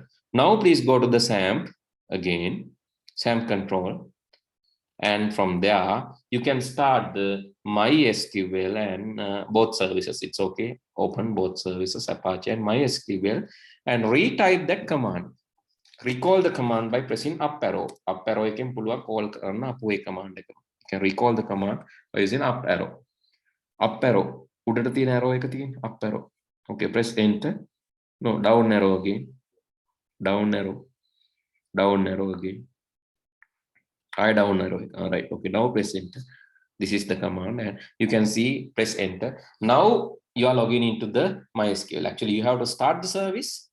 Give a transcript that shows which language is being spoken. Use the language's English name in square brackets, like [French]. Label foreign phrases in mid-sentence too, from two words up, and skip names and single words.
[English] Now please go to the Xampp again, Xampp control, and from there you can start the MySQL and both services. It's okay. Open both services, Apache and MySQL, and retype that command. Recall the command by pressing up arrow. Up arrow [Sinhala] එකෙන් පුළුවන් call කරන්න අපු ඒ command එක. [English] You can recall the command by using up arrow. Up arrow. [Sinhala] උඩට තියෙන arrow එක තියෙන [English] up arrow. Okay, press enter. No, down arrow again. Down arrow. Down arrow again. Down arrow. All right. Okay, now press enter. This is the command, and you can see press enter. Now you are logging into the MySQL. Actually, you have to start the service.